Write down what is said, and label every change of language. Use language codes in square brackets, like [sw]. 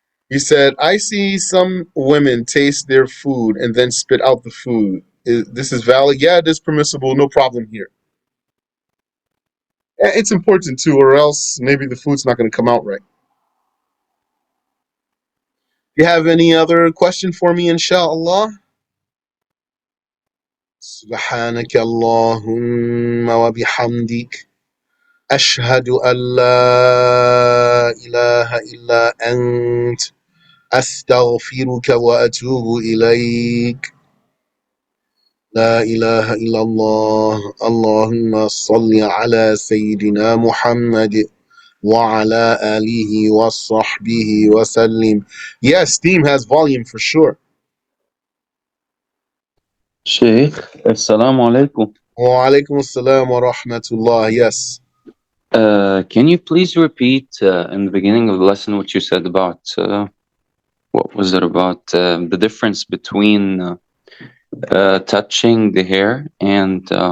[en] He said, I see some women taste their food and then spit out the food. This is valid? Yeah, it is permissible. No problem here. It's important too, or else maybe the food's not going to come out right. You have any other question for me, inshallah? [ar] سبحانك اللهم وبحمدك أشهد أن لا إله إلا أنت أستغفرك وأتوب إليك لا إله إلا الله اللهم صل على سيدنا محمد وعلى آله وصحبه وسلم. [en] Yes, Steam has volume for sure. Sheikh, Assalamu alaikum. [ar] Wa alaikum assalam wa rahmatullah. Yes. [en] Can you please repeat in the beginning of the lesson what you said about what was it about the difference between touching the hair and